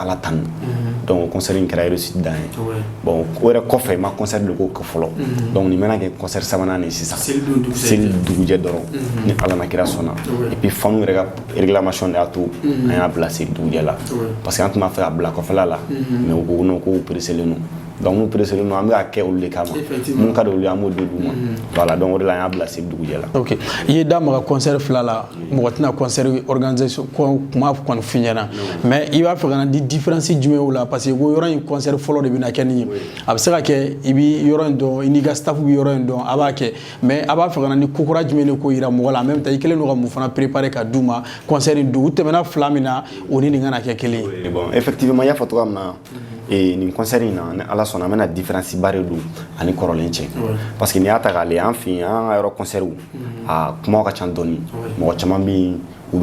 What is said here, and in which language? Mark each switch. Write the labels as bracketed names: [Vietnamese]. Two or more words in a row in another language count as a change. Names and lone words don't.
[Bambara] Ala tanu donc o concert in kɛra réussite dan ye bon o yɛrɛ kɔfɛ n ma concert de k'o fɔlɔ donc nin bɛna kɛ concert sabanan de sisan seli dugujɛ dɔrɔn ni Ala na kira sɔnna [French] et puis [Bambara] fanu yɛrɛ ka réclamation de y'a to an y'a bila seli dugujɛ la [French] parce que [Bambara] an tun b'a fɛ ka bila kɔfɛla la mais u ko non k'u presselen don donc [French] nous précisons nous avons à [Bambara] olu de kama mun ka olu an b'o de d'u ma voilà donc o de la an y'a bila seli dugujɛ la ok i ye da maga concert fila la mɔgɔ tɛna concert organisation kuma kɔni f'i ɲɛna mais i b'a fɛ ka na di différence jumɛn o la [French] parce que [Bambara] ko yɔrɔ in concert fɔlɔ de bɛna kɛ nin ye a bɛ se ka kɛ i bɛ yɔrɔ in dɔn i n'i ka staff bɛ yɔrɔ in dɔn a b'a kɛ mais a b'a fɛ ka na ni kokura jumɛn de ko yira mɔgɔ la [French] en même temps [Bambara] i kɛlen don ka mun fana préparer ka d'u ma concert in don u tɛmɛna fila min na o ni nin kana kɛ kelen ye [French] bon effectivement [Bambara] y'a fɔ cogoya min na nin concert in na ni Ala sɔnna an bɛna différence ba de don ani kɔrɔlen cɛ parce que n'i y'a ta k'a lajɛ an fɛ yen an ka yɔrɔ concertw a kumaw ka ca dɔɔni mɔgɔ caman bɛ yen u